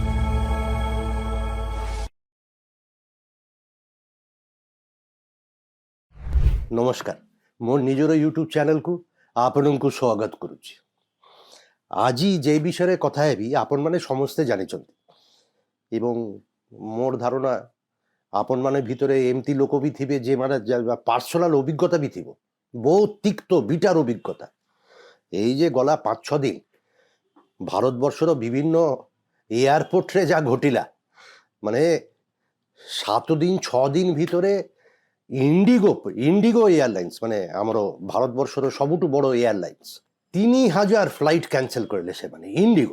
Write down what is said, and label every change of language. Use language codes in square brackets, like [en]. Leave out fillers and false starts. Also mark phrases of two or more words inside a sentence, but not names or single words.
[or] ନମସ୍କାର, ମୋ ନିଜର ୟୁଟ୍ୟୁବ୍ ଚ୍ୟାନେଲକୁ ଆପଣଙ୍କୁ ସ୍ୱାଗତ କରୁଛି। ଆଜି ଯେ ବିଷୟରେ କଥା ହେବି ଆପଣମାନେ ସମସ୍ତେ ଜାଣିଛନ୍ତି ଏବଂ ମୋର ଧାରଣା ଆପଣମାନେ ଭିତରେ ଏମିତି ଲୋକ ବି ଥିବେ ଯେମାନେ ପାର୍ସୋନାଲ ଅଭିଜ୍ଞତା ବି ଥିବ, ବହୁତ ତିକ୍ତ ବିଟାର ଅଭିଜ୍ଞତା। ଏଇ ଯେ ଗଲା 5-6 ଦିନ ଭାରତବର୍ଷର ବିଭିନ୍ନ ଏୟାରପୋର୍ଟେ ଯା ଘଟିଲା, ମାନେ 7 ଦିନ 6 ଦିନ ଭିତରେ ଇଣ୍ଡିଗୋ ଏୟାରଲାଇନ୍ସ, ମାନେ ଆମାର ଭାରତବର୍ଷର ସବୁଠୁ ବଡ଼ ଏୟାରଲାଇନ୍ସ, 3000 [en] flight cancel [or] କରଲେ ସେ, ମାନେ ଇଣ୍ଡିଗୋ।